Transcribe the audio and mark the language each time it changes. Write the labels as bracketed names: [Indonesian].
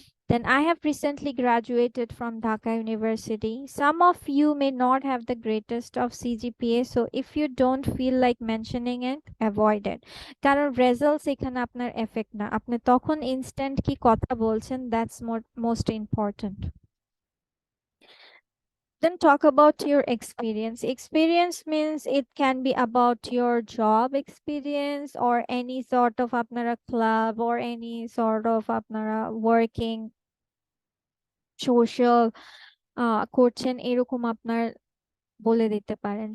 [English] Then I have recently graduated from Dhaka University. Some of you may not have the greatest of CGPA, so if you don't feel like mentioning it, avoid it. [Bangla] কারণ results এখানে আপনার effect না, আপনি তখন instant কি কথা বলছেন, [English] That's most important. Then talk about your experience. Experience means it can be about your job experience or any sort of আপনারা club or any sort of আপনারা working social করছেন, [Bangla] এরকম আপনার বলে দিতে পারেন।